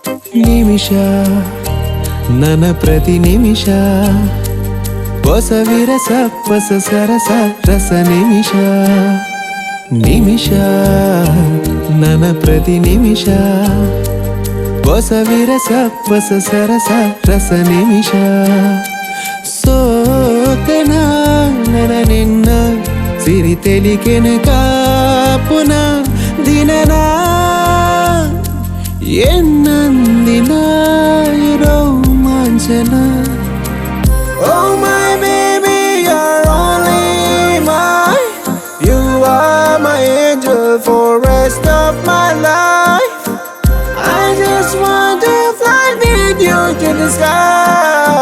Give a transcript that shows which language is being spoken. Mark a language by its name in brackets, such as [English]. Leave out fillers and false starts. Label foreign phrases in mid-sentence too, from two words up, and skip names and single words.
[Tulu] ನಿಮಿಷ ನನ್ನ ಪ್ರತಿ ನಿಮಿಷ ಹೊಸ ವಿರಸ ಹೊಸ ಸರಸ ರಸ ನಿಮಿಷ ನಿಮಿಷ ನನ್ನ ಪ್ರತಿ ನಿಮಿಷ ಹೊಸ ವಿರಸ ಹೊಸ ಸರಸ ರಸ ನಿಮಿಷ ಸೋತೆನ ನನ್ನ ನಿನ್ನ ಸಿರಿ ತೆಲಿಕೆನ ಕಾಪುನ ದಿನನ ಎನ್ನಂದಿನ ರೋಮಾಂಚನ [English] Oh my baby, you're only mine. You are my angel for rest of my life. I just want to fly with you to the sky.